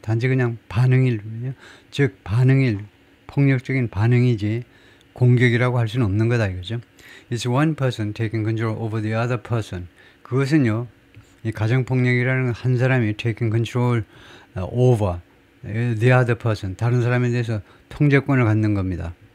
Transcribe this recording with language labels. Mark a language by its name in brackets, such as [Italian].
[Korean] 단지 그냥 즉 폭력적인 반응이지 공격이라고 할 수는 없는 거다 이거죠. [English] It's one person taking control over the other person. [Korean] 그것은요, 이 가정폭력이라는 한 사람이 [English] taking control over the other person, [Korean] 다른 사람에 대해서 통제권을 갖는 겁니다.